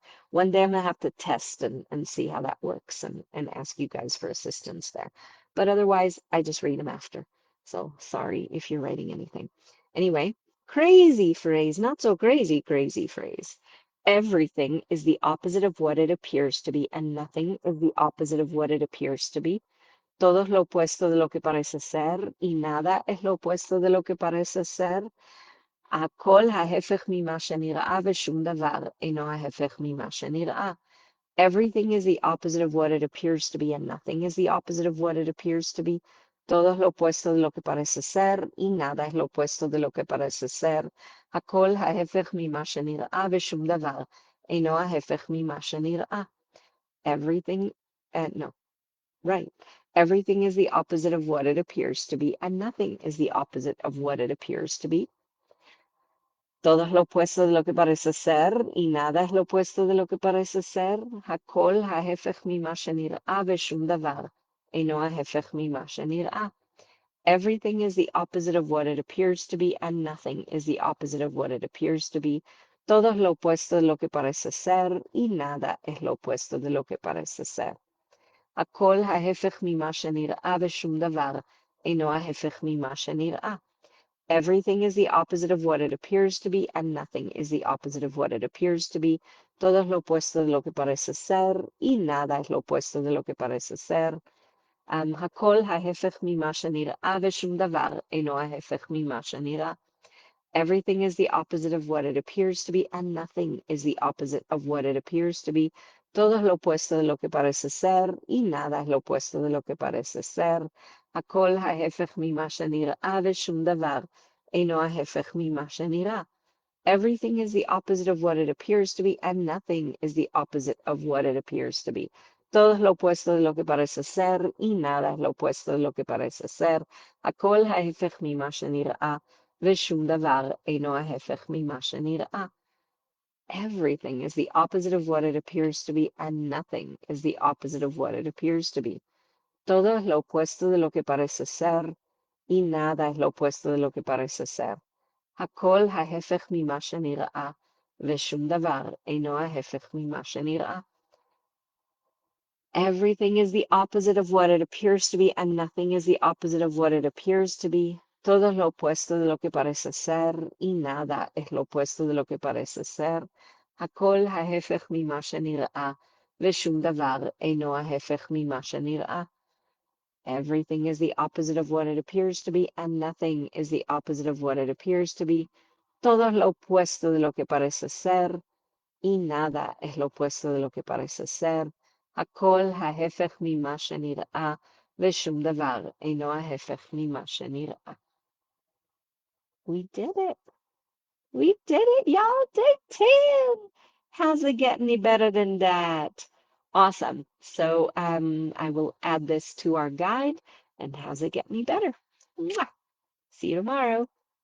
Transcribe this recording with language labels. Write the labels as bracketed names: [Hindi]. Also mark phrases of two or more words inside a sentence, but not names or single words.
[English] One day I'm gonna have to test and see how that works and ask you guys for assistance there. But otherwise, I just read them after. So sorry if you're writing anything. Anyway, crazy phrase, not so crazy, crazy phrase. Everything is the opposite of what it appears to be, and nothing is the opposite of what it appears to be. [Spanish] Todo es lo opuesto de lo que parece ser y nada es lo opuesto de lo que parece ser. [Hebrew] הכל ההפך ממה שנראה ושום דבר אינו ההפך ממה שנראה. [English] Everything is the opposite of what it appears to be and nothing is the opposite of what it appears to be. [Spanish] Todo es lo opuesto de lo que parece ser y nada es lo opuesto de lo que parece ser. [Hebrew] הכל ההפך ממה שנראה ושום דבר אינו ההפך ממה שנראה. [English] Everything, no. Right. Everything is the opposite of what it appears to be, and nothing is the opposite of what it appears to be. [Spanish] Todo es lo opuesto de lo que parece ser, y nada es lo opuesto de lo que parece ser. [Hebrew] הכל ההפך ממה שנראה ושום דבר אינו ההפך ממה שנראה. [English] Everything is the opposite of what it appears to be, and nothing is the opposite of what it appears to be. [Spanish] Todo es lo opuesto de lo que parece ser, y nada es lo opuesto de lo que parece ser. [Hebrew] הכל ההפך ממה שנראה ושום דבר אינו ההפך ממה שנראה. [English] Everything is the opposite of what it appears to be, and nothing is the opposite of what it appears to be. [Spanish] Todo es lo opuesto de lo que parece ser, y nada es lo opuesto de lo que parece ser. [Hebrew] הכל ההפך ממה שנראה ושום דבר אינו ההפך ממה שנראה. [English] Everything is the opposite of what it appears to be, and nothing is the opposite of what it appears to be. [Spanish] Todo es lo opuesto de lo que parece ser, y nada es lo opuesto de lo que parece ser. [Hebrew] הכל ההפך ממה שנראה ושום דבר אינו ההפך ממה שנראה. [English] Everything is the opposite of what it appears to be, and nothing is the opposite of what it appears to be. [Spanish] Todo es lo opuesto de lo que parece ser, y nada es lo opuesto de lo que parece ser. [Hebrew] הכל ההפך ממה שנראה, ושום דבר אינו ההפך ממה שנראה. [English] Everything is the opposite of what it appears to be, and nothing is the opposite of what it appears to be. [Spanish] Todo es lo opuesto de lo que parece ser, y nada es lo opuesto de lo que parece ser. [Hebrew] הכל ההפך ממה שנראה, ושום דבר אינו ההפך ממה שנראה. [English] Everything is the opposite of what it appears to be, and nothing is the opposite of what it appears to be. [Spanish] Todo es lo opuesto de lo que parece ser, y nada es lo opuesto de lo que parece ser. [Hebrew] הכל ההפך ממה שנראה, ושום דבר אינו ההפך ממה שנראה. [English] Everything is the opposite of what it appears to be, and nothing is the opposite of what it appears to be. [Spanish] Todo es lo opuesto de lo que parece ser, y nada es lo opuesto de lo que parece ser. [Hebrew] הכל ההפך ממה שנראה, ושום דבר אינו ההפך ממה שנראה. [English] We did it. We did it, y'all. Day 10. How's it get any better than that? Awesome. So I will add this to our guide. And how's it get any better? Mwah. See you tomorrow.